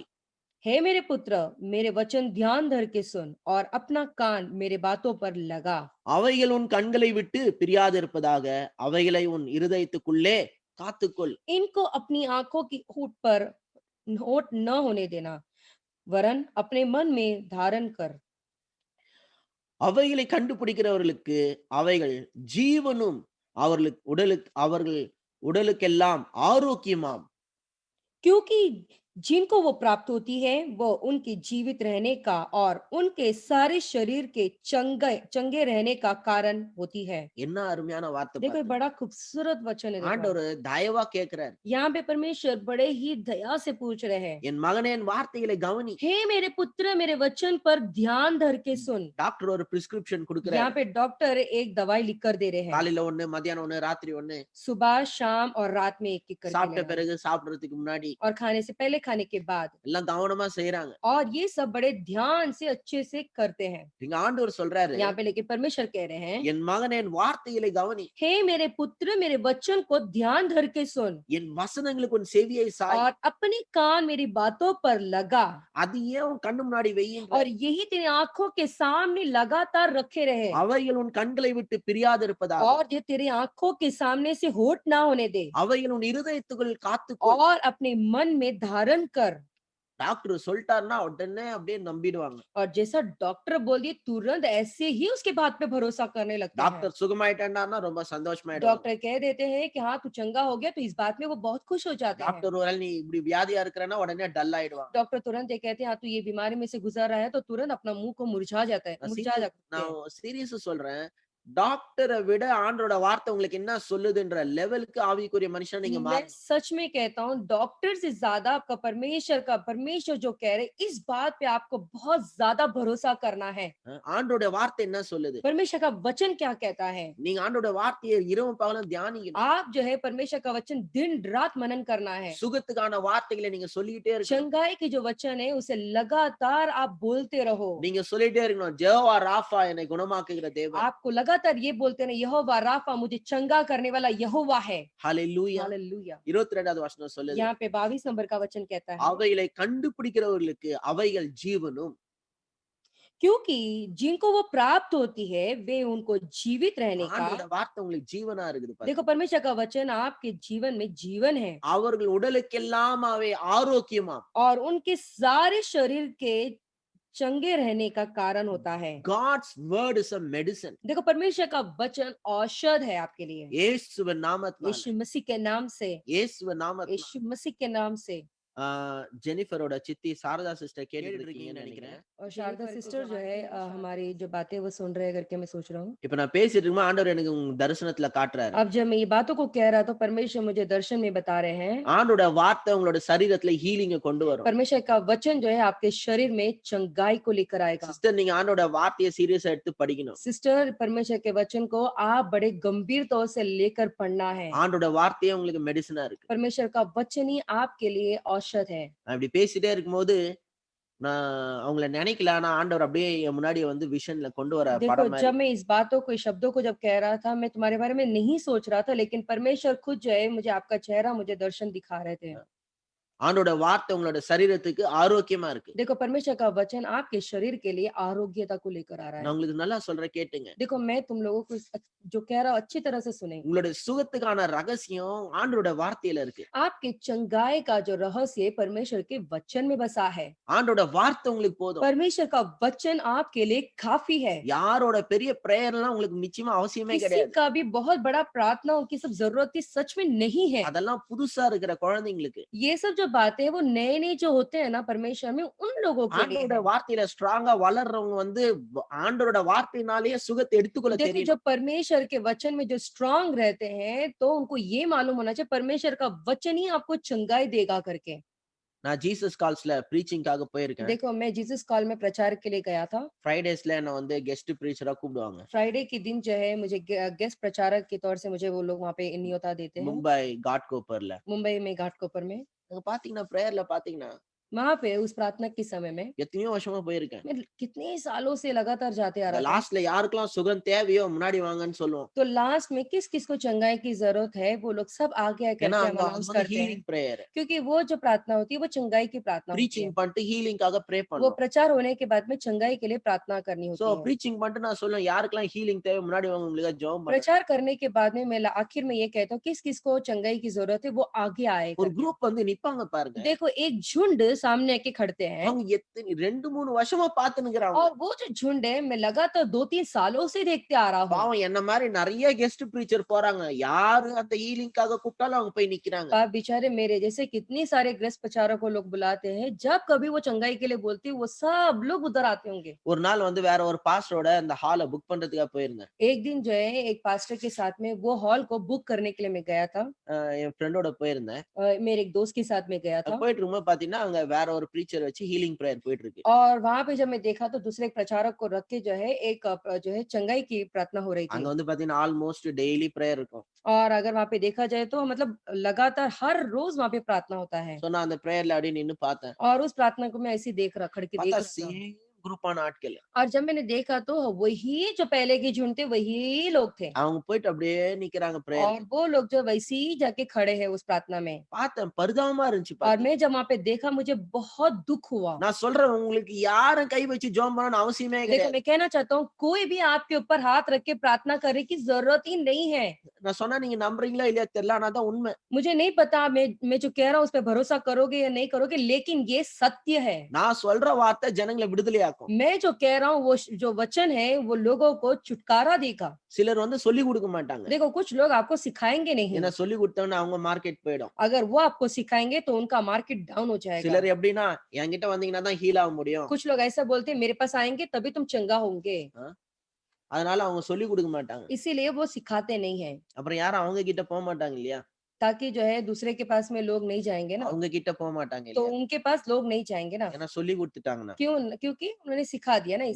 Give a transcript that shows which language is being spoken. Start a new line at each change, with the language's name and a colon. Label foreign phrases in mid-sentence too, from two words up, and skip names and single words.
Hindi: हे मेरे पुत्र, मेरे वचन ध्यान धर के सुन और अपना कान मेरे बातों पर लगा।
Tamil: அவைகள் உன் கண்களை விட்டு பிரியாதிருப்பதாக, அவைகளை உன் இருதயத்துக்குள்ளே காத்துக்கொள்.
Hindi: इनको अपनी आंखों की होठ न होने देना, वरन अपने मन में धारण कर।
Tamil: அவைகளை கண்டுபிடிக்கிறவர்களுக்கு அவைகள் ஜீவனும் அவர்கள் உடலுக்கெல்லாம் ஆரோக்கியமாம்.
Hindi: क्योंकि जिनको वो प्राप्त होती है वो उनके जीवित रहने का और उनके सारे शरीर के चंगे रहने का कारण होती है।
Tamil: என்ன அருமையான வார்த்தை
Hindi: देखो ये
Tamil: பாருங்க.
Hindi: बड़ा खूबसूरत वचन है। देखो
Tamil: ஆண்டவர் தயவா கேட்கிறார்.
Hindi: यहाँ पे परमेश्वर बड़े ही दया से पूछ रहे हैं,
Tamil: என் மகனே என் வார்த்தைகளை கவனி.
Hindi: हे मेरे पुत्र मेरे वचन पर ध्यान धर के सुन।
Tamil: டாக்டர் ஒரு பிரிஸ்கிரிப்ஷன்
Hindi: यहाँ
Tamil: கொடுக்கிறார்.
Hindi: पे डॉक्टर एक दवाई लिख कर दे रहे हैं,
Tamil: காலையில ஒண்ணு, மத்தியானம் ஒண்ணு, ராத்திரி ஒண்ணு.
Hindi: सुबह शाम और रात में एक एक करके
Tamil: சாப்பிட்ட
Hindi: लेना
Tamil: பிறகு சாப்பிடுறதுக்கு முன்னாடி
Hindi: और खाने से पहले खाने के बाद।
Tamil: எல்லாம் கவனமா செய்யறாங்க.
Hindi: और ये सब बड़े ध्यान से अच्छे से करते हैं।
Tamil: இங்க ஆண்டவர் சொல்றாரு,
Hindi: यहाँ पे लेकिन परमेश्वर कह रहे हैं,
Tamil: என் மகனே என் வார்த்தைகளை கவனி.
Hindi: हे मेरे पुत्र मेरे वचन को ध्यान धर के सुन
Tamil: என் வசனங்களுக்கு உன் செவியை சாய்.
Hindi: और अपने कान मेरी बातों पर लगा
Tamil: அது ஏன் உன் கண்ணு முன்னாடி வெய்யின்ற.
Hindi: और यही तेरी आंखों के सामने लगातार रखे रहे
Tamil: அவைகள் உன் கண்களை விட்டு பிரியாதிருப்பதாக.
Hindi: और ये तेरी आंखों के सामने से होठ ना होने दे
Tamil: அவைகள் உன் இருதயத்துக்குள் காத்துக்கொள்.
Hindi: और अपने मन में धारण कर।
Tamil: டாக்டர் சொல்லிட்டாருன்னா உடனே அப்படியே நம்பிடுவாங்க.
Hindi: और जैसा डॉक्टर बोल दिए तुरंत ऐसे ही उसके बात पे भरोसा करने लगते हैं।
Tamil: டாக்டர் சுகமாயிட்டான்னா ரொம்ப சந்தோஷமாயிடுவாங்க.
Hindi: डॉक्टर कह देते हैं कि हाँ तू चंगा हो गया तो इस बात में वो बहुत खुश हो जाते हैं।
Tamil: டாக்டர் ஒருவேளை நீ இப்படி வியாதியா இருக்கிறன்னா உடனே டல் ஆயிடுவாங்க.
Hindi: डॉक्टर तुरंत ये कहते हैं हाँ तू ये बीमारी में से गुजर रहा है तो तुरंत अपना मुंह को मुरझा जाता है, मुरझा जाते हैं।
Tamil: நான் சீரியஸா சொல்றேன். டாக்டரை விட ஆண்டோட வார்த்தை உங்களுக்கு என்ன சொல்லுதுன்ற லெவலுக்கு ஆவிக்குரிய மனுஷன் நீங்க
Hindi: मैं
Tamil: மாறணும்.
Hindi: सच में कहता हूँ डॉक्टर से ज्यादा आपका परमेश्वर जो कह रहे इस बात पे आपको बहुत ज्यादा भरोसा करना है।
Tamil: ஆண்டோட வார்த்தை என்ன சொல்லுது?
Hindi: परमेश्वर का वचन क्या कहता है?
Tamil: நீங்க ஆண்டோட வார்த்தையை இரவு பகலும் தியானிக்கணும்.
Hindi: आप जो है परमेश्वर का वचन दिन रात मनन करना है।
Tamil: சுகத்துக்கான வார்த்தைகளை நீங்க சொல்லிட்டே இருக்கணும்.
Hindi: चंगाई की जो वचन है उसे लगातार आप बोलते रहो।
Tamil: நீங்க சொல்லிட்டே இருக்கணும். ஜெகோவா ராஃபா என்னை குணமாக்குகிற தேவன்.
Hindi: आपको लगातार ये बोलते हैं यहोवा राफा मुझे चंगा करने वाला यहोवा है।
Tamil: ஹalleluya.
Hindi: हालेलुया।
Tamil: 22வது வசனம் சொல்லுது.
Hindi: यहाँ पे 22 नंबर का वचन कहता है,
Tamil: அவைகளை கண்டுபிடிக்கிறவர்களுக்கு அவைகள் ஜீவனும்
Hindi: क्योंकि जिनको वो प्राप्त होती है वे उनको जीवित रहने
Tamil: ஆண்டோட
Hindi: का।
Tamil: வார்த்தை உங்களுக்கு ஜீவனா இருக்குது பாருங்க.
Hindi: देखो परमेश्वर का वचन आपके जीवन में जीवन है
Tamil: அவர்கள் உடலுக்கெல்லாம் அவை ஆரோக்கியமா.
Hindi: और उनके सारे शरीर के चंगे रहने का कारण होता है।
English: God's word is a medicine.
Hindi: देखो परमेश्वर का वचन औषध है आपके लिए।
Tamil: இயேசுவின் நாமத்தினால.
Hindi: यीशु मसीह के नाम से,
Tamil: இயேசுவின் நாமத்தினால.
Hindi: यीशु मसीह के नाम से।
Tamil: ஜெனிஃபரோட சித்தி சாரதா சிஸ்டர் கேட்டுட்டு இருக்கீங்கன்னு நினைக்கிறேன்.
Hindi: और शारदा सिस्टर जो है हमारी जो बातें वो सुन रहे हैं करके मैं सोच रहा हूँ।
Tamil: இப்ப நான் பேசிட்டு இருக்கும்போது ஆண்டவர் எனக்கு உங்க தரிசனத்துல காட்டுறாரு.
Hindi: अब जब मैं ये बातों को कह रहा तो परमेश्वर मुझे दर्शन में बता रहे हैं
Tamil: ஆண்டோட வார்த்தை உங்களோட சரீரத்துல ஹீலிங்க கொண்டு வரும்.
Hindi: परमेश्वर का वचन जो है आपके शरीर में चंगाई को लेकर आएगा।
Tamil: சிஸ்டர் நீங்க ஆண்டோட வார்த்தையை சீரியஸா எடுத்து படிக்கணும்.
Hindi: सिस्टर परमेश्वर के वचन को आप बड़े गंभीर तौर से लेकर पढ़ना है।
Tamil: ஆண்டோட வார்த்தையே உங்களுக்கு மெடிசனா இருக்கு.
Hindi: परमेश्वर का वचन ही आपके लिए औषध है।
Tamil: நான் இப்படி பேசிட்டே இருக்கும்போது நான் அவங்கள நினைக்கல, ஆனா ஆண்டவர் அப்படியே என் முன்னாடி வந்து விஷன்ல கொண்டு வர
Hindi: देखो
Tamil: படம் மாதிரி.
Hindi: जब मैं इस बातों को इस शब्दों को जब कह रहा था मैं तुम्हारे बारे में नहीं सोच रहा था लेकिन परमेश्वर खुद जो है मुझे आपका चेहरा मुझे दर्शन दिखा रहे थे।
Tamil: ஆண்டோட வார்த்தை உங்களோட சரீரத்துக்கு ஆரோக்கியமா இருக்கு.
Hindi: देखो परमेश्वर का वचन आपके शरीर के लिए आरोग्यता को लेकर आ रहा
Tamil: நான்
Hindi: है।
Tamil: உங்களுக்கு நல்லா சொல்றேன் கேட்டுங்க.
Hindi: देखो मैं तुम लोगों को जो कह रहा हूँ अच्छी तरह से सुने।
Tamil: உங்களுடைய சுகத்துக்கான ரகசியம் ஆண்டோட வார்த்தையில இருக்கு.
Hindi: आपके चंगाई का जो रहस्य परमेश्वर के वचन में बसा है।
Tamil: ஆண்டோட வார்த்தை உங்களுக்கு போதும்.
Hindi: परमेश्वर का वचन आपके लिए काफी है।
Tamil: யாரோட பெரிய பிரேயர்லாம் உங்களுக்கு நிச்சயமா அவசியமே
Hindi: किसी
Tamil: கிடையாது.
Hindi: का भी बहुत बड़ा प्रार्थना उनकी सब जरूरत की सच में नहीं है।
Tamil: அதெல்லாம் புதுசா இருக்கிற குழந்தைங்களுக்கு.
Hindi: ये सब जो बातें हैं वो नए नए जो होते हैं ना परमेश्वर में उन लोगों के लिए
Tamil: ஆண்டோட
Hindi: है।
Tamil: வார்த்தையில ஸ்ட்ராங்கா வளர்றவங்க வந்து ஆண்டோட வார்த்தையினாலேயே சுகத்தை எடுத்துக்கொள்ள
Hindi: देखो
Tamil: தெரியும்.
Hindi: जो परमेश्वर के वचन में जो स्ट्रांग रहते हैं तो उनको ये मालूम होना चाहिए परमेश्वर का वचन ही आपको चंगाई देगा करके।
Tamil: நான் ஜீசஸ் கால்ஸ்ல பிரீச்சிங்காக போயிருக்கேன்.
Hindi: देखो मैं जीसस कॉल में प्रचार के लिए गया था।
Tamil: ஃப்ரைடேஸ்ல என்ன வந்து
English: guest preacher
Tamil: கூப்பிடுவாங்க.
Hindi: फ्राइडे के दिन जो है मुझे गेस्ट प्रचारक के तौर से मुझे वो लोग वहाँ पे न्योता देते हैं।
Tamil: மும்பை காட்கோப்பர்ல.
Hindi: मुंबई में घाटकोपर में
Tamil: அங்க பாத்தீங்கன்னா பிரேயர்ல பாத்தீங்கன்னா
Hindi: वहाँ पे उस प्रार्थना के समय में
Tamil: எத்தனையோ வருஷமா போயிருக்கேன்.
Hindi: मैं कितने सालों से लगातार जाते आ रहा था।
Tamil: லாஸ்ட்ல யாருக்கெல்லாம் சுகம் தேவையோ முன்னாடி வாங்கன்னு சொல்லுவோம்.
Hindi: तो लास्ट में किस किस को चंगाई की जरूरत है वो लोग सब आगे आके
Tamil: ஏன்னா
Hindi: हम
Tamil: அங்க
Hindi: अनाउंस करते हैं
English: healing prayer.
Hindi: क्योंकि वो जो प्रार्थना होती है वो चंगाई की प्रार्थना होती है।
Tamil: பிரீச்சிங் பண்ணிட்டு ஹீலிங்காக ப்ரே
Hindi: वो
Tamil: பண்ணுவோம்.
Hindi: प्रचार होने के बाद में चंगाई के लिए प्रार्थना करनी
Tamil: சோ
Hindi: होती है।
Tamil: பிரீச்சிங் பண்ணிட்டு நான் சொல்லுவேன் யாருக்கெல்லாம் ஹீலிங் தேவை முன்னாடி வாங்க உங்களுக்கு ஜெபம் பண்ணுங்க.
Hindi: प्रचार करने के बाद में मैं आखिर में ये कहता हूँ किस किस को चंगाई की जरूरत है वो आगे आए
Tamil: ஒரு
Hindi: करके।
Tamil: குரூப் வந்து நிப்பாங்க பாருங்க.
Hindi: देखो एक झुंड सामने आके खड़ते हैं
Tamil: அவங்க எத்தனை 2-3 வருஷமா பார்த்துன்னுக்குறாங்க.
Hindi: और वो जो झुंड है मैं लगातार 2-3 सालों से देखते आ रहा हूँ।
Tamil: பாவம் என்ன மாரி நெறைய
English: guest preacher
Tamil: போறாங்க. யாரு அந்த ஹீலிங்க்காக கூப்பிட்டாலும் அவங்க போய் நிக்கிறாங்க.
Hindi: पाप बेचारे मेरे जैसे कितनी सारे गृहस्थ प्रचारक को लोग बुलाते हैं, जब कभी वो चंगाई के लिए बोलती है, वो सब लोग उधर आते होंगे।
Tamil: ஒரு நாள் வந்து வேற ஒரு பாஸ்டரோட அந்த ஹால புக் பண்றதுக்காக போயிருந்தேன்.
Hindi: एक दिन जो है एक पास्टर के साथ में वो हॉल को बुक करने के लिए मैं गया था।
Tamil: என் ஃப்ரெண்டோட போயிருந்தேன்.
Hindi: मेरे एक दोस्त के साथ में गया था
Tamil: போயிட்டு இருக்கும்போது பாத்தீங்கன்னா, அங்க வேற ஒரு பிரீச்சர் வச்சு
English: healing prayer
Tamil: போயிட்டு இருக்கு.
Hindi: और वहां पे जब मैं देखा तो दूसरे एक प्रचारक को रख के जो है एक जो है चंगाई की प्रार्थना हो रही
Tamil: அங்க
Hindi: थी।
Tamil: வந்து பாத்தீங்கன்னா,
English: almost daily prayer
Tamil: இருக்கும்.
Hindi: और अगर वहां पे देखा जाए तो मतलब लगातार हर रोज वहां पे प्रार्थना होता है
Tamil: சோ நான் அந்த பிரேயர்ல அப்படியே நின்னு பார்த்தேன்.
Hindi: और उस प्रार्थना को मैं ऐसे ही देख रहा खड़ के देख
Tamil: பார்த்தா
Hindi: रहा था
Tamil: சேம் குரூப்பான ஆட்கள்.
Hindi: और जब मैंने देखा तो वही जो पहले के झुंड थे वही लोग थे
Tamil: அவங்க போயிட்டு அப்படியே நிக்கிறாங்க பிரேயர்.
Hindi: और वो लोग जो वैसे ही जाके खड़े हैं उस प्रार्थना में
Tamil: பார்த்தேன் பரிதாபமா இருந்துச்சு
Hindi: और
Tamil: பாத்தீங்க.
Hindi: मैं जब वहां पे देखा मुझे बहुत दुख हुआ।
Tamil: நான் சொல்றேன் உங்களுக்கு யாரும் கை வச்சு ஜெபம் பண்ணணும்னு அவசியமே
Hindi: देखो
Tamil: கிடையாது.
Hindi: मैं कहना चाहता हूँ कोई भी आपके ऊपर हाथ रख के प्रार्थना करने की जरूरत ही नहीं है।
Tamil: நான் சொன்னா நீங்க நம்புறீங்களா இல்லையா தெரியல. ஆனா அதான் உண்மை.
Hindi: मुझे नहीं पता मैं जो कह रहा हूँ उस पर भरोसा करोगे या नहीं करोगे लेकिन ये सत्य है।
Tamil: நான் சொல்ற வார்த்தை ஜனங்களை விடுதலையாக்கும்.
Hindi: मैं जो कह रहा हूँ वो जो वचन है वो लोगों को छुटकारा देगा।
Tamil: சிலர் வந்து சொல்லி கொடுக்க மாட்டாங்க.
Hindi: देखो कुछ लोग आपको सिखाएंगे नहीं,
Tamil: ஏன்னா சொல்லி கொடுத்தவன அவங்க மார்க்கெட் போயிடும்.
Hindi: अगर वो आपको सिखाएंगे तो उनका
English: market down
Hindi: हो जाएगा।
Tamil: சிலர் எப்படின்னா என்கிட்ட வந்தீங்கன்னா தான் ஹீல் ஆக முடியும்.
Hindi: कुछ लोग ऐसा बोलते हैं मेरे पास आएंगे तभी तुम चंगा होंगे,
Tamil: அதனால அவங்க சொல்லி கொடுக்க மாட்டாங்க.
Hindi: इसीलिए वो सिखाते नहीं है
Tamil: அப்புறம் யாரும் அவங்க கிட்ட போக மாட்டாங்க இல்லையா?
Hindi: ताकि जो है दूसरे के पास में लोग नहीं जाएंगे ना,
Tamil: அவங்க கிட்ட போக மாட்டாங்க
Hindi: तो
Tamil: இல்லையா?
Hindi: उनके पास लोग नहीं जाएंगे ना।
Tamil: ஏன்னா சொல்லி கொடுத்துட்டாங்கன்னா.
Hindi: क्योंकि उन्होंने सिखा दिया ना